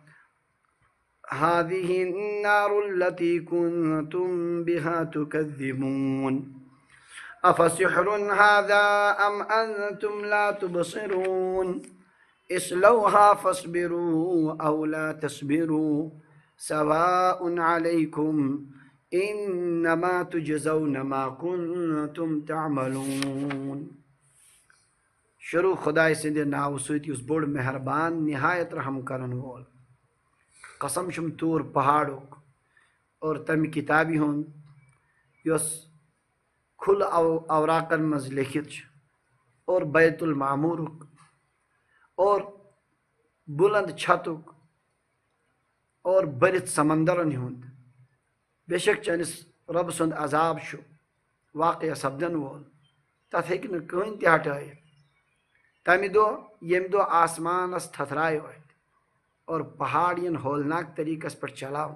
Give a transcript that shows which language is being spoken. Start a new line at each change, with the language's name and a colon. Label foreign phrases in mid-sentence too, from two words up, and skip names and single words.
Arabic: هذه النار التي كنتم بها تكذبون أفسحر هذا أم أنتم لا تبصرون اصلوها فاصبروا أو لا تصبروا سواء عليكم إنما تجزون ما كنتم تعملون.
Kashmiri: شروع خدای سند ناو سۭتۍ یُس بوٚڑ مہربان نہایت رحم کرن وول. قسم چھُم طور پہاڑُک اور تمہِ کتابہِ ہُنٛد یۄس کھُل اوراقن مز لیکھِتھ چھِ اور بیت المعمورُک اور بلند چھتُک اور بٔرِتھ سمندرن ہُنٛد. بے شک چٲنِس رۄب سُنٛد عذاب چھُ واقع سپدن وول، تتھ ہیٚکہِ نہٕ کٕہٕنۍ تہِ ہٹٲیِتھ. تمہِ دۄہ ییٚمہِ دۄہ آسمانس تھتھرایو اتھِ اور پہاڑ یِن ہولناک طریقس پٮ۪ٹھ چلاونہٕ.